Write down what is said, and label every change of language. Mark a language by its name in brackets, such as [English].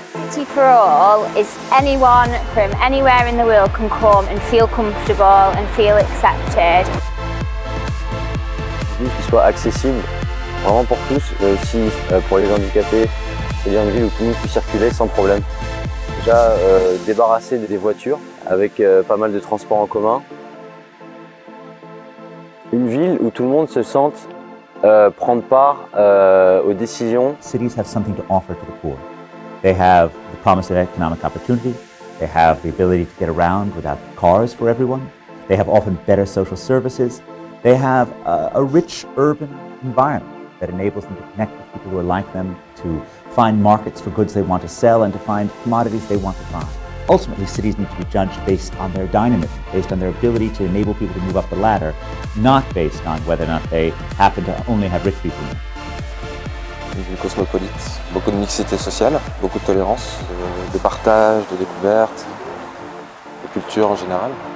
[English] City for All is anyone from anywhere in the world can come and feel comfortable and feel accepted. [French] Une ville qui soit accessible vraiment pour tous, mais aussi pour les handicapés, c'est-à-dire une ville où tout le monde puisse circuler sans problème. Déjà débarrasser des voitures avec pas mal de transports en commun. Une ville où tout le monde se sente prendre part aux décisions. [English] Cities have something to offer to the poor. They have the promise of economic opportunity. They have the ability to get around without cars for everyone. They have often better social services. They have a rich urban environment that enables them to connect with people who are like them, to find markets for goods they want to sell, and to find commodities they want to buy. Ultimately, cities need to be judged based on their dynamism, based on their ability to enable people to move up the ladder, not based on whether or not they happen to only have rich people in it. [French] Une ville cosmopolite, beaucoup de mixité sociale, beaucoup de tolérance, de partage, de découverte, de culture en général.